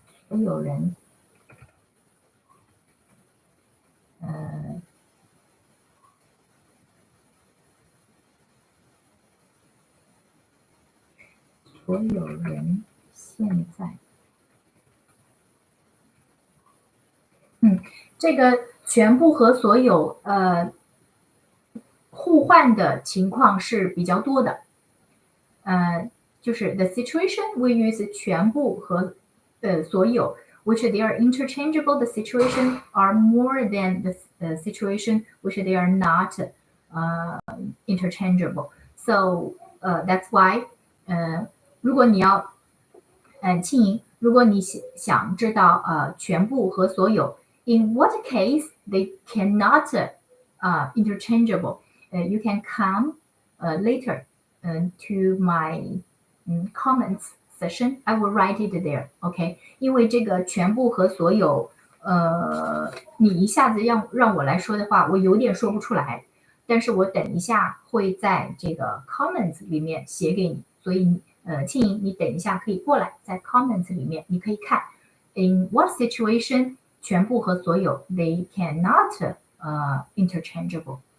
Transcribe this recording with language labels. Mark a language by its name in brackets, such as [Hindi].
[Chinese] 有人所有人现在这个全部和所有互换的情况是比较多的。 [English] 就是 the situation we use 全部和所有 which they are interchangeable. The situation are more than the situation which they are not interchangeable. So that's why 如果你要庆莹，如果你想知道全部和所有 in what case they cannot interchangeable, you can come later to my comments session. I will write it there. [Chinese] OK， 因为这个全部和所有你一下子让我来说的话，我有点说不出来，但是我等一下会在这个 comments 里面写给你，所以庆莹，你等一下可以过来，在 comments 里面你可以看 in what situation 全部和所有 they cannot interchangeable.